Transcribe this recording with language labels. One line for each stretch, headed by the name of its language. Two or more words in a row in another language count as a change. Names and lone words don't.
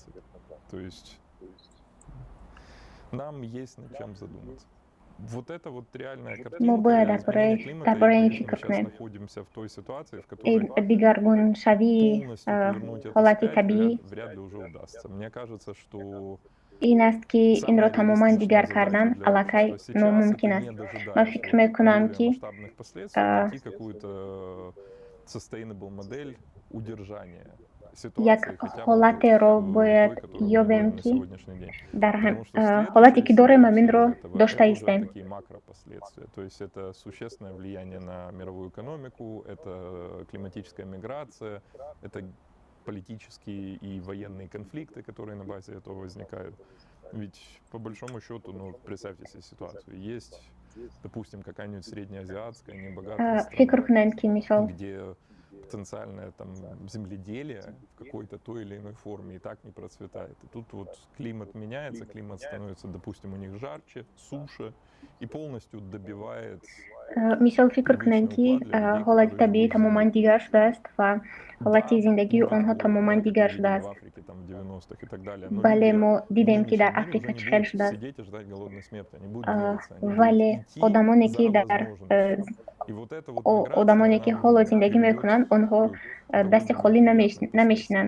Russian: То есть нам есть над чем задуматься. Вот это вот реальная картина. Мы сейчас находимся в той ситуации, в которой полностью повернуть это вряд ли уже удастся. Мне кажется, что
Tajik: ин аст ки инро тамоман дигар кардан аллакай номумкин аст. Ман фикр мекунам ки
Russian: найти какую-то sustainable модель удержания
Tajik: як ҳолатеро бояд ёбем ки дар ҳолате ки дорем ҳаминро дошта истем.
Russian: Такие макропоследствия. То есть это существенное влияние на мировую экономику, это климатическая миграция, это политические и военные конфликты, которые на базе этого возникают. Ведь по большому счету, ну, представьте себе ситуацию. Есть, допустим, какая-нибудь среднеазиатская, небогатая страна, где потенциальное там земледелие в какой-то той или иной форме и так не процветает. И тут вот климат меняется, климат становится, допустим, у них жарче, суше и полностью добивает.
Tajik: мисол фикр кунем ки ҳолати табиӣ тамоман дигар шудааст ва ҳолати зиндагии онҳо тамоман дигар шудааст. бале мо дидем ки дар африка чӣ хел шудааст, вале одамоне ки одамоне ки ҳоло зиндагӣ мекунанд, онҳо дасти холӣ намешинанд.